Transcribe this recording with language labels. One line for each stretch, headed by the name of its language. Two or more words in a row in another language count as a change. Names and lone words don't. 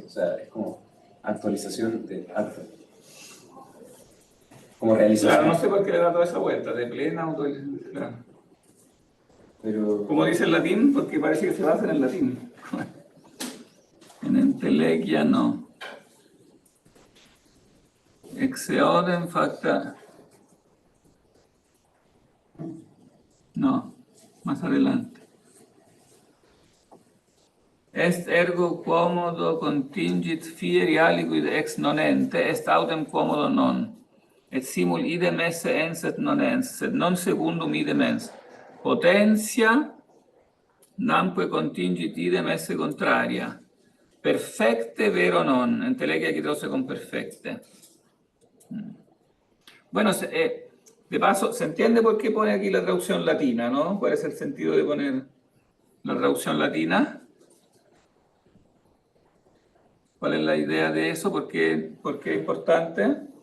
Spanish: O sea, es como actualización de acto. Como realización. Claro, no sé por qué le da toda esa vuelta, de plena autorización. Claro. Pero, Como dice el latín, porque parece que se basa en el latín. En entelequia no.
Latin: Exeodem facta.
Spanish: No, más adelante.
Latin: Est ergo quomodo contingit fieri aliquid ex nonente, est autem quomodo non. Et simul idem esse ens et non ens, sed non secundum idem ens. Potentia namque contingit idem esse contraria. Perfecte vero non,
Spanish: entelequia quitose con perfecte. Bueno, de paso, se entiende por qué pone aquí la traducción latina, ¿no? ¿Cuál es el sentido de poner la traducción latina? ¿Cuál es la idea de eso? ¿Por qué es importante?